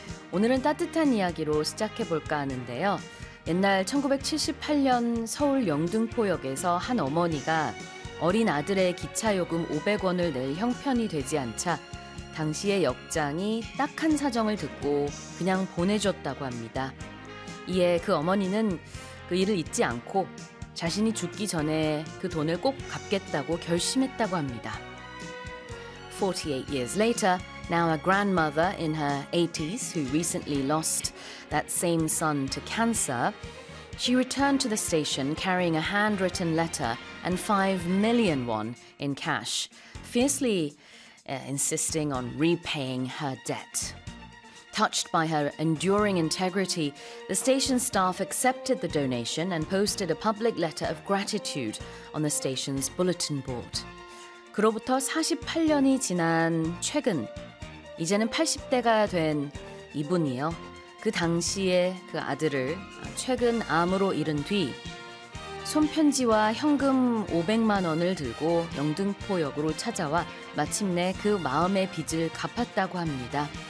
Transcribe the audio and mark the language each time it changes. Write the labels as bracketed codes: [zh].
[ko] 오늘은 따뜻한 이야기로 시작해 볼까 하는데요. 옛날 1978년 서울 영등포역에서 한 어머니가 어린 아들의 기차 요금 500원을 낼 형편이 되지 않자 당시의 역장이 딱한 사정을 듣고 그냥 보내줬다고 합니다. 이에 그 어머니는 그 일을 잊지 않고 자신이 죽기 전에 그 돈을 꼭 갚겠다고 결심했다고 합니다. [en] 48 years later, now a grandmother in her 80s who recently lost that same son to cancer, she returned to the station carrying a handwritten letter and 5 million won in cash, fiercely insisting on repaying her debt. Touched by her enduring integrity, the station staff accepted the donation and posted a public letter of gratitude on the station's bulletin board. [ko] 그로부터 48년이 지난 최근, 이제는 80대가 된 이분이요. 그 당시에 그 아들을 최근 암으로 잃은 뒤 손편지와 현금 500만 원을 들고 영등포역으로 찾아와 마침내 그 마음의 빚을 갚았다고 합니다.